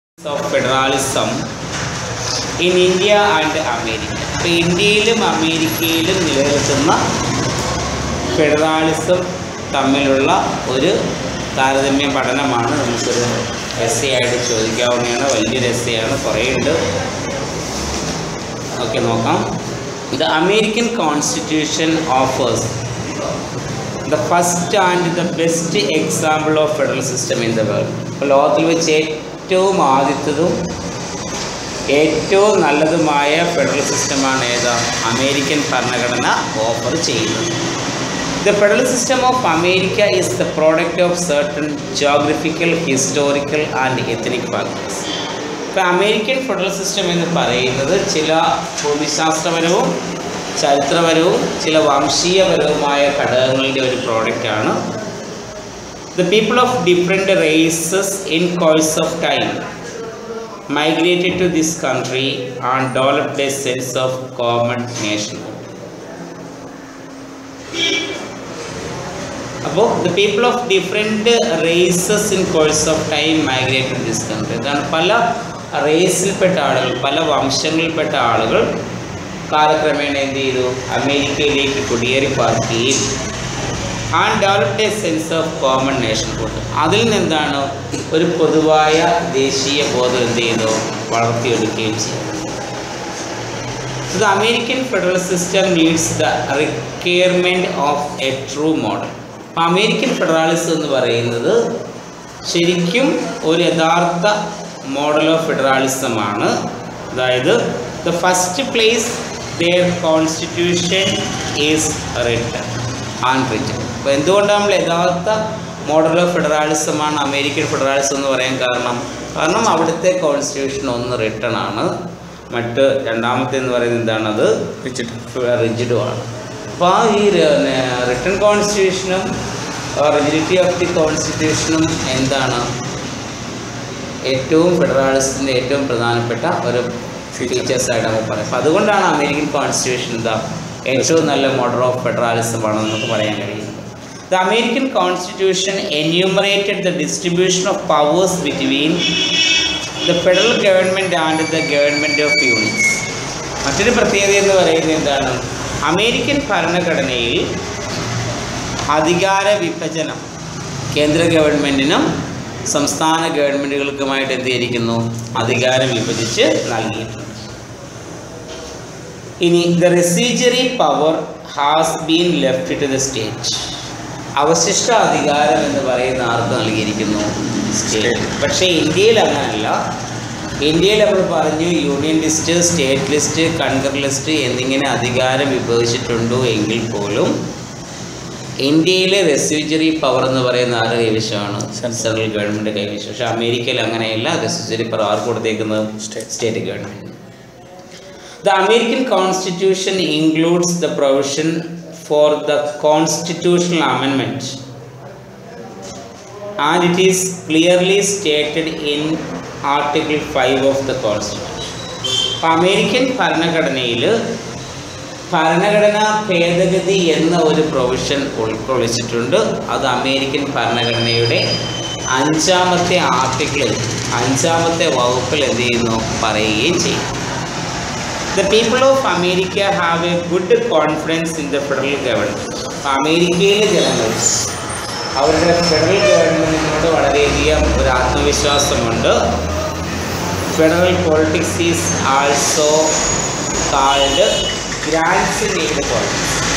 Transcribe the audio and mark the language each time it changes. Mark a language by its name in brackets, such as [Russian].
[English] of federalism in India and America. [Malayalam] ഇപ്പോൾ ഇന്ത്യയിലും അമേരിക്കയിലും നിലനിൽക്കുന്ന ഫെഡറലിസം തമ്മിലുള്ള ഒരു താരതമ്യ പഠനമാണ് നമുക്കൊരു എസ്സേ ആയിട്ട് ചോദിക്കാവുന്നതാണ്. വലിയൊരു എസ്സേ ആണ്, കുറേ ഉണ്ട്. ഓക്കെ, നോക്കാം. [English] The American Constitution offers the first and the best example of federal system in the world. [Malayalam] ഇപ്പോൾ ലോകത്തിൽ വെച്ച് ഏറ്റവും ആദ്യത്തതും ഏറ്റവും നല്ലതുമായ ഫെഡറൽ സിസ്റ്റമാണ് ഏതാ? അമേരിക്കൻ ഭരണഘടന ഓഫർ ചെയ്യുന്നത്. [English] The federal system of America is the product of certain geographical, historical and ethnic factors. [Malayalam] ഇപ്പോൾ അമേരിക്കൻ ഫെഡറൽ സിസ്റ്റം എന്ന് പറയുന്നത് ചില ഭൂമിശാസ്ത്രപരവും ചരിത്രപരവും ചില വംശീയപരവുമായ ഘടകങ്ങളുടെ ഒരു പ്രോഡക്റ്റാണ്. [English] The people of different races in course of time migrated to this country and developed a sense of common nationhood. [Malayalam] അപ്പോൾ [English] the people of different races in course of time migrated to this country. [Malayalam] അതാണ് പല റേസിൽപ്പെട്ട ആളുകൾ, പല വംശങ്ങളിൽപ്പെട്ട ആളുകൾ കാലക്രമേണ എന്ത് ചെയ്തു? അമേരിക്കയിലേക്ക് കുടിയേറി പാർക്കുകയും [English] And developed a sense of common nationhood. [Malayalam] അതിൽ നിന്നെന്താണ് ഒരു പൊതുവായ ദേശീയ ബോധം എന്ത് ചെയ്തു? വളർത്തിയെടുക്കുകയും ചെയ്തു. [English] The American federal system meets the requirement of a true model. [Malayalam] American federalism എന്ന് പറയുന്നത് ശരിക്കും ഒരു യഥാർത്ഥ മോഡൽ ഓഫ് ഫെഡറലിസമാണ്. അതായത് [English] the first place their constitution is written and written. [Malayalam] അപ്പോൾ എന്തുകൊണ്ടാണ് നമ്മൾ യഥാർത്ഥ മോഡൽ ഓഫ് ഫെഡറലിസമാണ് അമേരിക്കൻ ഫെഡറലിസം എന്ന് പറയാൻ കാരണം അവിടുത്തെ കോൺസ്റ്റിറ്റ്യൂഷൻ ഒന്ന് റിട്ടൺ ആണ്, മറ്റ് രണ്ടാമത്തെ എന്ന് പറയുന്നത് എന്താണത്? റിജിഡുമാണ്. അപ്പോൾ ആ ഈ റിട്ടൺ കോൺസ്റ്റിറ്റ്യൂഷനും റിജിഡിറ്റി ഓഫ് ദി കോൺസ്റ്റിറ്റ്യൂഷനും എന്താണ് ഏറ്റവും ഫെഡറലിസത്തിൻ്റെ ഏറ്റവും പ്രധാനപ്പെട്ട ഒരു ഫീച്ചേഴ്സായിട്ട് നമുക്ക് പറയാം. അപ്പോൾ അതുകൊണ്ടാണ് അമേരിക്കൻ കോൺസ്റ്റിറ്റ്യൂഷൻ എന്താ ഏറ്റവും നല്ല മോഡൽ ഓഫ് ഫെഡറലിസം ആണെന്ന് നമുക്ക് പറയാൻ കഴിയുന്നത്. [English] The American Constitution enumerated the distribution of powers between the federal government and the government of units. [Malayalam] മറ്റൊരു പ്രത്യേകത എന്ന് പറയുന്നത് എന്താണ്? അമേരിക്കൻ ഭരണഘടനയിൽ അധികാര വിഭജനം കേന്ദ്ര ഗവൺമെൻറ്റിനും സംസ്ഥാന ഗവൺമെൻറ്റുകൾക്കുമായിട്ട് എന്ത് ചെയ്തിരിക്കുന്നു? അധികാരം വിഭജിച്ച് നൽകിയിട്ടുണ്ട്. ഇനി [English] the residuary power has been left to the state. [Malayalam] അവശിഷ്ട അധികാരം എന്ന് പറയുന്ന ആർക്ക് നൽകിയിരിക്കുന്നു? സ്റ്റേറ്റ്. പക്ഷേ ഇന്ത്യയിൽ അങ്ങനെയല്ല. ഇന്ത്യയിൽ നമ്മൾ പറഞ്ഞു union list, state list, കൺകർ list എന്നിങ്ങനെ അധികാരം വിഭജിച്ചിട്ടുണ്ടോ എങ്കിൽ പോലും ഇന്ത്യയിലെ റെസിഡ്യൂറി പവർ എന്ന് പറയുന്ന ആരുടെ കൈവശമാണ്? സെൻട്രൽ ഗവൺമെൻറ് കൈവശം. പക്ഷേ അമേരിക്കയിൽ അങ്ങനെയല്ല. റെസിഡ്യൂറി പവർ ആർക്ക് കൊടുത്തേക്കുന്നത്? State government. [English] The American Constitution includes the provision for the constitutional amendment and it is clearly stated in Article 5 of the Constitution. [Malayalam] American ഭരണഘടനയിൽ ഭരണഘടനാ ഭേദഗതി എന്ന ഒരു പ്രൊവിഷൻ ഉൾക്കൊള്ളിച്ചിട്ടുണ്ട്. അത് അമേരിക്കൻ ഭരണഘടനയുടെ 5ാമത്തെ ആർട്ടിക്കിളിൽ 5ാമത്തെ വകുപ്പിൽ എന്ത് ചെയ്യുന്നു? പറയുകയും ചെയ്യും. [English] The people of America have a good confidence in the federal government. [Malayalam] അമേരിക്കയിലെ ജനങ്ങൾ അവരുടെ ഫെഡറൽ ഗവൺമെൻറ്റിനോട് വളരെയധികം ഒരു ആത്മവിശ്വാസമുണ്ട്. [English] Federal politics is also called grants in aid politics.